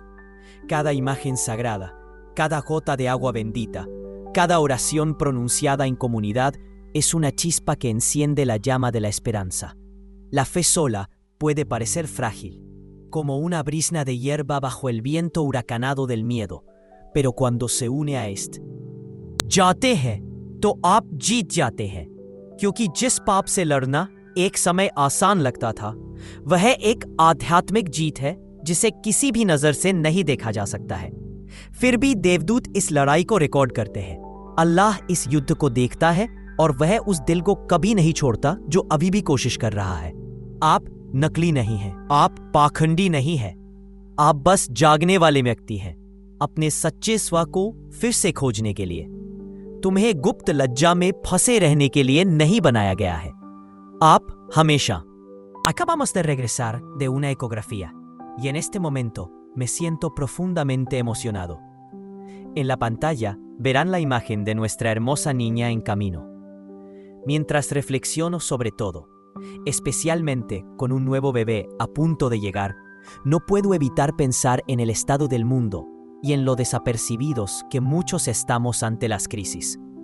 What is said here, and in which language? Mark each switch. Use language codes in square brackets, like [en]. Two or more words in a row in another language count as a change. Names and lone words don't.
[es] Cada imagen sagrada, cada gota de agua bendita, cada oración pronunciada en comunidad es una chispa que enciende la llama de la esperanza. La fe sola puede parecer frágil, como una brisna de hierba bajo el viento huracanado del miedo, pero cuando se une a este, [hi] जाते हैं तो आप जीत जाते हैं, क्योंकि जिस पाप से लड़ना एक समय आसान लगता था, वह एक आध्यात्मिक जीत है जिसे किसी भी नजर से नहीं देखा जा सकता है। फिर भी देवदूत इस लड़ाई को रिकॉर्ड करते हैं। अल्लाह इस युद्ध को देखता है और वह उस दिल को कभी नहीं छोड़ता जो अभी भी कोशिश कर रहा है। आप नकली नहीं हैं, आप पाखंडी नहीं हैं, आप बस जागने वाले व्यक्ति हैं, अपने सच्चे स्व को फिर से खोजने के लिए। तुम्हें गुप्त लज्जा में फंसे रहने के लिए नहीं बनाया गया है। आप हमेशा। [es] Acabamos de regresar de una ecografía y en este momento me siento profundamente emocionado. En la pantalla verán la imagen de nuestra hermosa niña en camino. Mientras reflexiono sobre todo, especialmente con un nuevo bebé a punto de llegar, no puedo evitar pensar en el estado del mundo y en lo desapercibidos que muchos estamos ante las crisis.